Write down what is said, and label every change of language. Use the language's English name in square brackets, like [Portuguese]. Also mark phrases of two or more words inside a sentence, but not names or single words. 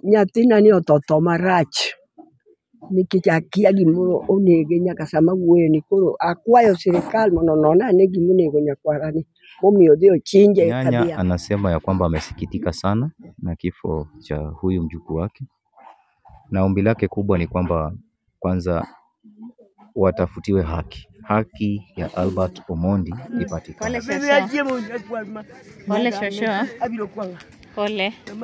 [Luo (Kenya and Tanzania)] nyathina ni otho marach nikech akia gimoro onege nyaka sama wuoyeni. Koro akwayo sirikal mondo onon ane gimonego nyakwarani momiyo odhi ochinje [Swahili] Nyanya anasema ya kwamba amesikitika sana na kifo cha huyu mjukuu wake, na ombi lake kubwa ni kwamba kwanza watafutiwe haki ya Albert Omondi ipatikane. Pole shosho. Pole.